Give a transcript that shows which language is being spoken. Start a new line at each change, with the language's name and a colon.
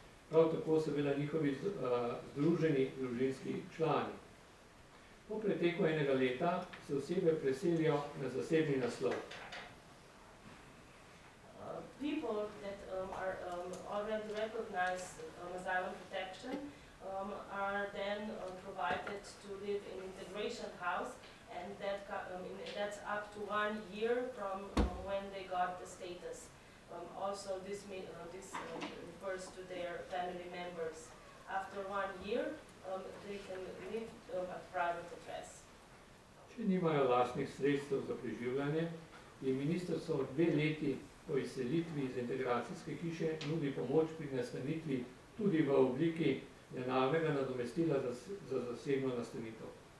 Slovenian: Prav tako seveda njihovi združeni družinski člani. Po preteku 1 leta se osebe preselijo na zasebni naslov.
English: People that are already recognized asylum protection are then provided to live in integration house, and that's up to 1 year from when they got the status. Also, this refers to their family members. After 1 year, they can live at private address.
Slovenian: Če nimajo lastnih sredstev za preživljanje, je ministrstvo 2 leti po izselitvi iz integracijske hiše nudi pomoč pri nastanitvi tudi v obliki denarnega nadomestila za zasebno nastanitev.